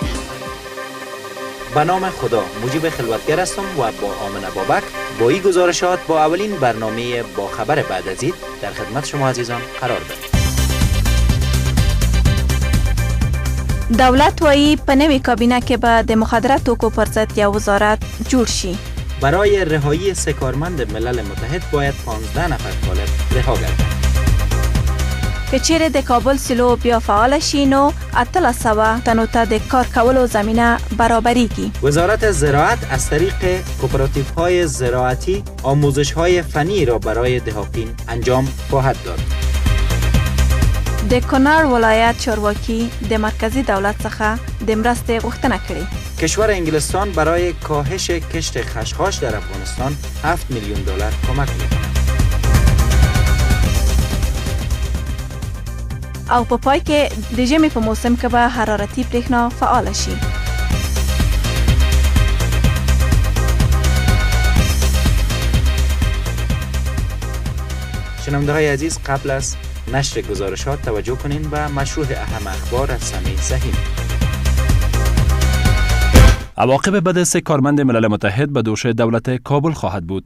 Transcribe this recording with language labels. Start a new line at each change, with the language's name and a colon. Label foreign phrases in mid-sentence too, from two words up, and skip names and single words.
Persian: به نام خدا، مجیب خلوتگر هستم و با آمنه بابک با این گزارشات با اولین برنامه با خبر بعد از عید در خدمت شما عزیزان قرار داریم.
Pashto: دولت وایي په نوې کابینه کې به د مخدره توکو پر ضد یو وزارت جوړ شي.
Persian: برای رهایی 3 کارمند ملل متحد باید 15 نفر طالب رها گردند.
Pashto: که چیرې د کابل سیلو بیا فعال شي نو 800 تنو ته د کار کولو زمینه برابریږي.
Persian: وزارت زراعت از طریق کوپراتیوهای زراعتی آموزش‌های فنی را برای دهقان انجام خواهد داد.
Pashto: د کنړ ولایت چارواکي د مرکزی دولت څخه د مرستې غوښتنه کړې.
Persian: کشور انگلستان برای کاهش کشت خشخاش در افغانستان 7 میلیون دلار کمک می‌کند.
Pashto: او په پای کې د ژمي په موسم کې به حرارتي برېښنا فعال شي.
Persian: شنونده‌های عزیز، قبل از نشر گزارشات توجه کنین به مشروع اهم اخبار از سمیع سهیم. عواقب بد 3 کارمند ملل متحد به دوش دولت کابل خواهد بود.